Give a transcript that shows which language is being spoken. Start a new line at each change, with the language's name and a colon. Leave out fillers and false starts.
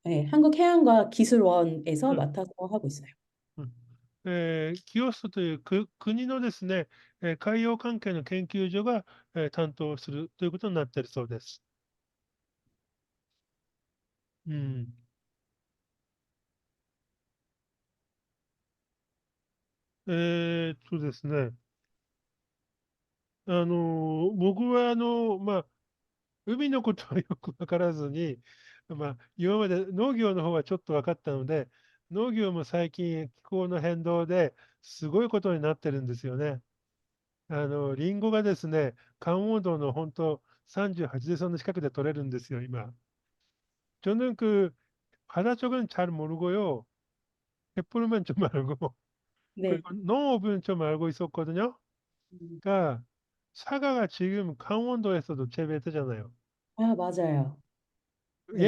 Korean: 한국해양과기술원에서 응, 맡아서 하고 있어요. 응.
Japanese: キオストという国のですね、海洋関係の研究所が、担当するということになっているそうです。うん。ですね。僕は海のことはよくわからずに、今まで農業の方はちょっと分かったので、農業も最近気候の変動ですごいことになってるんですよね。リンゴがですね、강원도の本当38度の近くで取れるんですよ、今。
Korean: 저는 바다 쪽은 잘 모르고요. 갯벌만 좀 알고, 네. 그리고 농업은 좀 알고 있었거든요. 음. 그러니까 사과가 지금 강원도에서도 재배되잖아요. 맞아요. 네.